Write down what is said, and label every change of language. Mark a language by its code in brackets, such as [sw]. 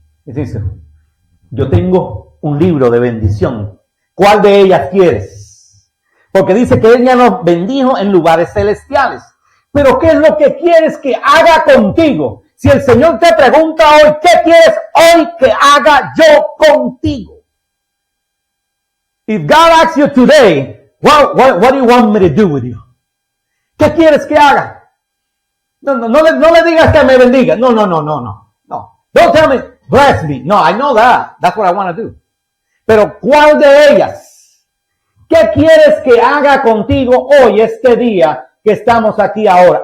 [es] Y dice, yo tengo un libro de bendición. ¿Cuál de ellas quieres? Porque dice que Él ya nos bendijo en lugares celestiales. Pero ¿qué es lo que quieres que haga contigo? Si el Señor te pregunta hoy, ¿qué quieres hoy que haga yo contigo? [en] If God asks you today, what do you want me to do with you? [es] ¿Qué quieres que haga? No le digas que me bendiga. [en] No. Don't tell me, bless me. No, I know that. That's what I want to do. [es] Pero ¿cuál de ellas? ¿Qué quieres que haga contigo hoy, este día que estamos aquí ahora?